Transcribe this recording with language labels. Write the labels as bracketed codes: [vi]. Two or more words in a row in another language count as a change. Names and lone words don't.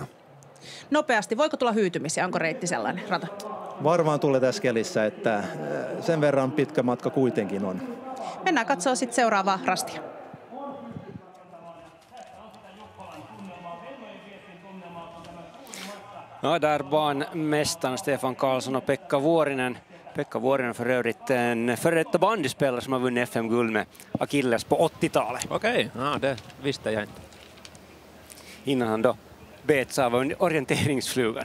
[fi] Nopeasti, voiko tulla hyytymisiä? Onko reitti sellainen rata? Varmaan tulee tässä kelissä, että sen verran pitkä matka kuitenkin on. Mennään katsoa sitten seuraavaa rastia. No, [sv] där banmästaren Stefan Karlsson och Pekka Vuorinen Pekka Vuorinen för övrigt en före detta bandyspelare som har vunnit FM-guld med Achilles på 80-talet. Okej, ja, det visste jag inte. Innan han då bets av orienteringsflugan.